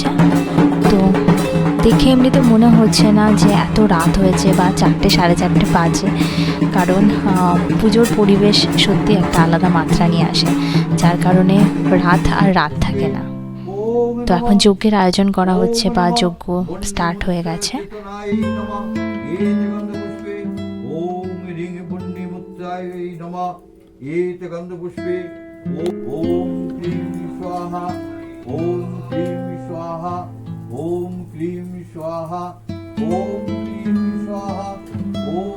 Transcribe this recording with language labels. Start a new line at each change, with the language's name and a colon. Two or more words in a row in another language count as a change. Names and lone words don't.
Bangla: তো দেখে এমনিতে মনে হচ্ছে না যে এত রাত হয়েছে বা 4টে 4:30 বাজে, কারণ পুজোর পরিবেশ সত্যি একটা আলাদা মাত্রা নিয়ে আসে, যার কারণে রাত থাকে না। তো এখন যজ্ঞের আয়োজন করা হচ্ছে বা যজ্ঞ স্টার্ট হয়ে গেছে।
Sanskrit: एते गंधपुष्पे ओम क्लीं स्वाहा ओम क्लीं स्वाहा ओम क्लीं स्वाहा ओम क्लीं स्वाहा ओम।